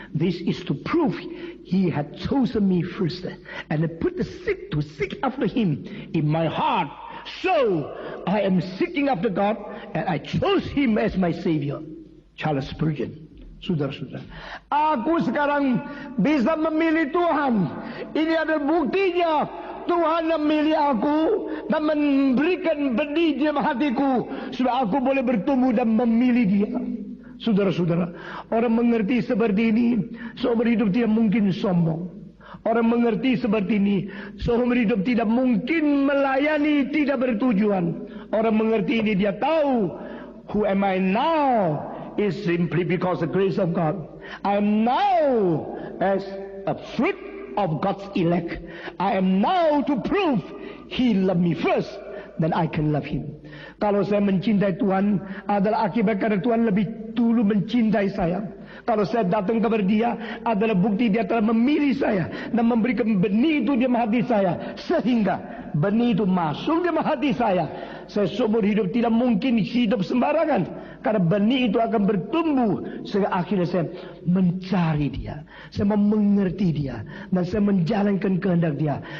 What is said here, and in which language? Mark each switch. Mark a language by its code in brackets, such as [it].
[en] This is to prove he had chosen me first. And I put the seek to seek after him in my heart. So, I am seeking after God, and I chose Him as my Savior. Charles Spurgeon. [id] Saudara-saudara, aku sekarang bisa memilih Tuhan. Ini adalah buktinya Tuhan memilih aku dan memberikan benih di dalam hatiku supaya aku boleh bertumbuh dan memilih Dia. Saudara-saudara, orang mengerti seperti ini, seumur hidup tidak mungkin sombong. Orang mengerti seperti ini, seumur hidup tidak mungkin melayani tidak bertujuan. Orang mengerti ini, dia tahu, [en] who am I now is simply because the grace of God. I am now as a fruit of God's elect. I am now to prove He loved me first, then I can love Him. [id] Kalau saya mencintai Tuhan adalah akibat karena Tuhan lebih dulu mencintai saya. Kalau saya datang kepada Dia adalah bukti Dia telah memilih saya dan memberikan benih itu di hati saya, sehingga benih itu masuk di hati saya. Saya seumur hidup tidak mungkin hidup sembarangan, karena benih itu akan bertumbuh sehingga akhirnya saya mencari Dia, saya mau mengerti Dia, dan saya menjalankan kehendak Dia.